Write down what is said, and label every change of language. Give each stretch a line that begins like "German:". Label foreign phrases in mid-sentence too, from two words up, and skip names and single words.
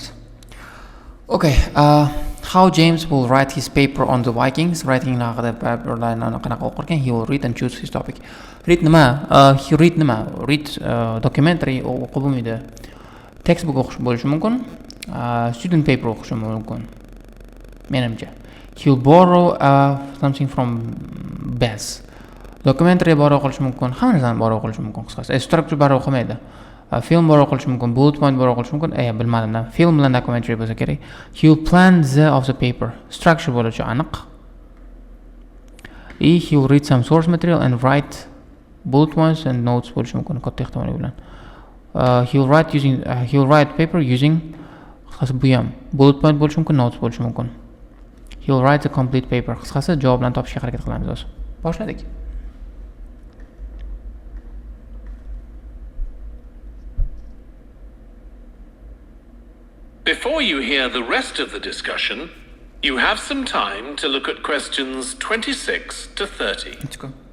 English: Okay, how James will write his paper on the Vikings.
Uzbek: Writing haqida paperlarni qanaqa o'qirkan,
English: he will read and choose his topic. Read nima? Read documentary
Uzbek: o'qib bo'lmaydi. Textbook o'qish bo'lishi mumkin.
English: Student paper
Uzbek: o'qish mumkin. Menimcha.
English: He'll borrow something from Bess. Documentary borrow
Uzbek: qilish mumkin. Hamma narsani borrow qilish mumkin qisqasi.
English: Structure borrow
Uzbek: qilmaydi.
English: Film borrow
Uzbek: qilish mumkin,
English: bullet point borrow
Uzbek: qilish mumkin. Bilmadim. Film bilan documentary bo'lsa kerak.
English: He'll plan of the paper. Structure
Uzbek: bo'lishi aniq.
English: He'll read some source material and write bullet points and notes
Uzbek: bo'lishi mumkin katta ehtimol bilan.
English: He'll write paper using
Uzbek: qisqasi bu ham
English: bullet point
Uzbek: bo'lishi mumkin, notes bo'lishi mumkin.
English: He'll write a complete paper.
Uzbek: Qisqasi javoblarni topishga harakat qilamiz o'zi. Boshladik.
English: Before you hear the rest of the discussion, you have some time to look at questions 26 to 30. Let's go.